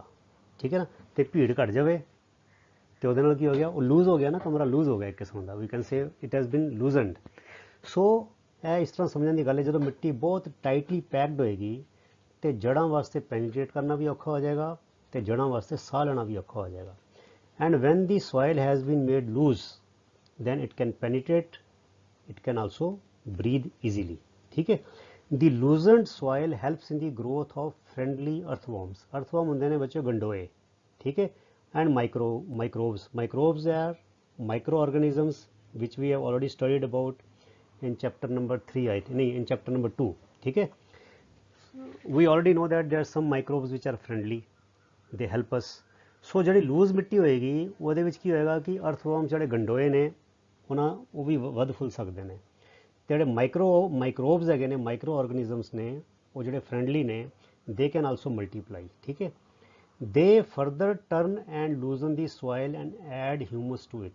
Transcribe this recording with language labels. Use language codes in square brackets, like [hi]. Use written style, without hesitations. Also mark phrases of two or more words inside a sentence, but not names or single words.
[pa] ਠੀਕ ਹੈ ਨਾ, ਅਤੇ ਭੀੜ ਘਟ ਜਾਵੇ ਅਤੇ ਉਹਦੇ ਨਾਲ ਕੀ ਹੋ ਗਿਆ, ਉਹ ਲੂਜ਼ ਹੋ ਗਿਆ ਨਾ, ਕਮਰਾ ਲੂਜ਼ ਹੋ ਗਿਆ ਇੱਕ ਕਿਸਮ ਦਾ, [en] we can say it has been loosened. [pa] ਸੋ ਇਹ ਇਸ ਤਰ੍ਹਾਂ ਸਮਝਣ ਦੀ ਗੱਲ ਹੈ, ਜਦੋਂ ਮਿੱਟੀ ਬਹੁਤ [en] tightly packed [pa] ਹੋਏਗੀ ਅਤੇ ਜੜ੍ਹਾਂ ਵਾਸਤੇ ਪੈਨੀਟ੍ਰੇਟ ਕਰਨਾ ਵੀ ਔਖਾ ਹੋ ਜਾਏਗਾ ਅਤੇ ਜੜ੍ਹਾਂ ਵਾਸਤੇ ਸਾਹ ਲੈਣਾ ਵੀ ਔਖਾ ਹੋ ਜਾਏਗਾ। [en] and when the soil has been made loose then it can penetrate, it can also breathe easily. [hi] ठीक है, [en] the loosened soil helps in the growth of friendly earthworms. [pa] earthworm ਹੁੰਦੇ ਨੇ ਬੱਚੇ ਗੰਡੋਏ, ਠੀਕ ਹੈ, [en] and microbes are microorganisms which we have already studied about in chapter number 3, I think, in chapter number 2. [hi] ठीक है, [en] we already know that there are some microbes which are friendly, they help us. [pa] ਸੋ ਜਿਹੜੀ ਲੂਜ਼ ਮਿੱਟੀ ਹੋਏਗੀ ਉਹਦੇ ਵਿੱਚ ਕੀ ਹੋਏਗਾ ਕਿ ਅਰਥਵਰਮ ਜਿਹੜੇ ਗੰਡੋਏ ਨੇ ਉਹ ਵੀ ਵੱਧ ਫੁੱਲ ਸਕਦੇ ਨੇ, ਅਤੇ ਜਿਹੜੇ ਮਾਈਕਰੋਬਸ ਹੈਗੇ ਨੇ, [en] micro organisms [pa] ਨੇ, ਉਹ ਜਿਹੜੇ ਫਰੈਂਡਲੀ ਨੇ, [en] they can also multiply. [pa] ਠੀਕ ਹੈ, [en] they further turn and loosen the soil and add humus to it.